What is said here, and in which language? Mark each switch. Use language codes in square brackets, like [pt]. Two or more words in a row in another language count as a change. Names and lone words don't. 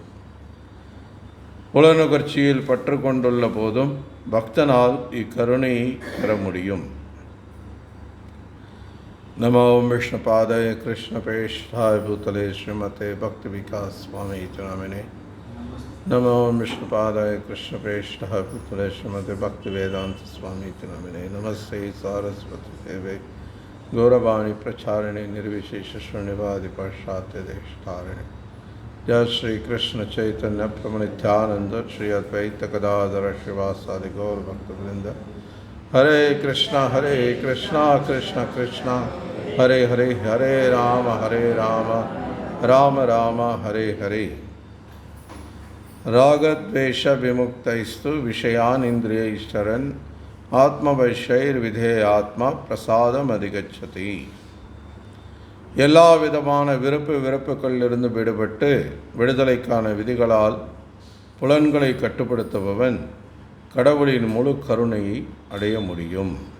[ta] புலனுகர்ச்சியில் பற்று கொண்டுள்ள போதும் பக்தனால் இக்கருணையை பெற முடியும். [sa] नमो विष्णुपादाय कृष्णप्रेष्ठाय भूतले श्रीमते भक्ति विकास स्वामी नामिने. नमो विष्णुपादाय कृष्णप्रेष्ठाय भूतले श्रीमते भक्ति वेदान्त स्वामी नामिने. नमस्ते सारस्वती देवे गौरवाणी प्रचारिणे निर्विशेष शून्यवादि पाश्चात्य देशतारिणे. जय श्री कृष्ण चैतन्य प्रभु नित्यानंद श्री अद्वैत गदाधर श्रीवासादि गौर भक्तवृंद. हरे कृष्णा कृष्ण कृष्ण हरे हरे, हरे राम राम राम हरे हरे. रागद्वेष विमुक्तैस्तु विषयान इंद्रियैश्चरन् आत्मवश्यैः विधेयात्मा प्रसादम् अधिगच्छति. [ta] எல்லா விதமான வெறுப்புகளிலிருந்து விடுபட்டு விடுதலைக்கான விதிகளால் புலன்களை கட்டுப்படுத்துபவன் கடவுளின் முழு கருணையை அடைய முடியும்.